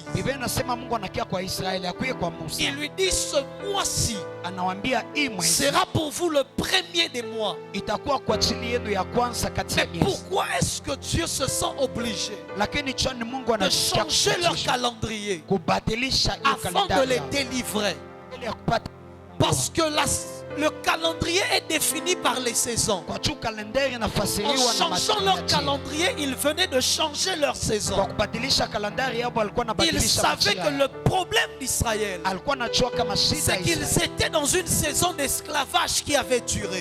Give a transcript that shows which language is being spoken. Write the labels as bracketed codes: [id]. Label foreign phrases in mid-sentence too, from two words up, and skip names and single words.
[sw] Biblia inasema Mungu anakia kwa Israeli, akuye kwa Musa. [fr] Il lui dit, ce mois-ci [sw] Anawambia hii mwezi [fr] sera pour vous le premier des mois. [sw] itakuwa kwa ajili yenu ya kwanza kati ya [fr] Mais [sw] miezi. [fr] pourquoi est-ce que Dieu se sent obligé [sw] Lakini chani Mungu [fr] de [sw] anasikia [fr] changer leur [sw] kubadilisha- [fr] calendrier [sw] kubadilisha hiyo [fr] afin de [sw] kalendari [fr] les [sw] yao, [fr] délivrer? [sw] ili ya kupata [fr] Parce que le calendrier est défini par les saisons. En changeant leur calendrier, ils venaient de changer leur saison. Ils savaient que le problème d'Israël, c'est qu'ils étaient dans une saison d'esclavage qui avait duré.